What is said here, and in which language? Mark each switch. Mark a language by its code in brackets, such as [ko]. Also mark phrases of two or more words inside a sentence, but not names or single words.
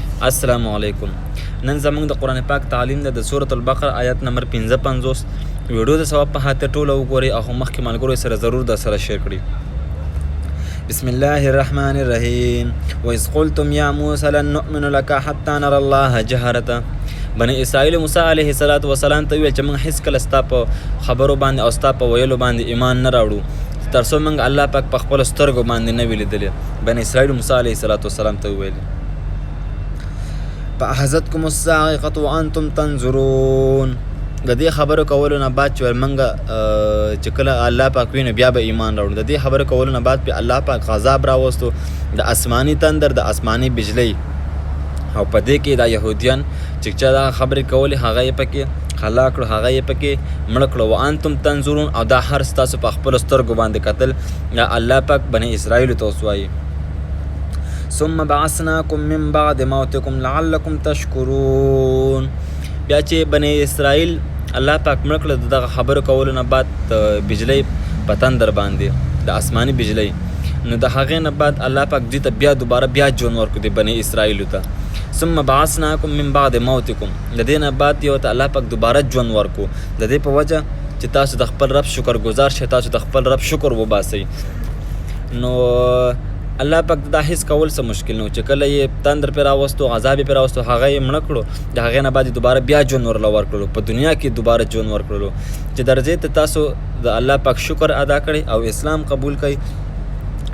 [ar] السلام علیکم. [ps] نن زموږ د قرآن پاک تعلیم ده د سورة البقره آیت نمبر 55. ویډیو د ثواب په خاطر ټوله وګورئ او مخکې ملګرو سره ضرور در سره شیر کړئ. [ar] بسم الله الرحمن الرحیم. وإذ قلتم یا موسی لن نؤمن لك حتى نرى الله جهرة. [ps] بني اسرائیل موسی [ar] علیه السلام [ps] ته ویل چې موږ هیڅکله ستا په خبرو باندې او ستا په ویلو باندې ایمان نه راوړو تر څو موږ الله پاک په خپلو سترګو باندې نه وي لیدلی. بني اسرائیل موسی [ar] علیه السلام [ps] ته وویل [ar] فأخذتكم الصاعقة وأنتم تنظرون. [ps] د دې خبرو کولو نه بعد چې موږ چې کله الله پاک وینو بیا به ایمان راوړو. د دې خبرو کولو نه بعد په الله پاک عذاب راوستو د آسماني تندر د آسماني بجلی او په دې کې دا یهودیان چې چا دا خبرې کولې هغه یې پکې خلا کړو هغه یې پکې مړه کړو. [ar] وانتم تنظرون [ps] او دا هر ستاسو په خپلو سترګو باندې کتل یا الله پاک بني اسرائیلو ته اوس وایي [ar] ثم بعثناكم من بعد موتكم لعلكم تشكرون. [ps] بیا چې بني اسرائیل الله پاک مړه کړل دغه خبرو کولو نه بعد بجلی په تندر باندې د آسماني بجلی نو د هغې نه بعد الله پاک دوی ته بیا دوباره بیا ژوند ورکړو د بني اسرائیلو ته. [ar] ثم بعثناكم من بعد موتكم. [ps] د دې نه بعد یو ته الله پاک دوباره ژوند ورکړو د دې په وجه چې تاسو د خپل رب شکر گزار شئ تاسو د خپل رب شکر وباسئ. نو الله پاک دا هیڅ کول څه مشکل نه و چې کله یې تندر پرې راوستو عذاب یې پرې راوستو هغه یې مړه کړو د هغې نه بعد دوباره بیا ژوند ورله ورکړلو په دنیا کې دوباره ژوند ورکړلو چې درځې ته تاسو د الله پاک شکر ادا کړئ او اسلام قبول کړئ.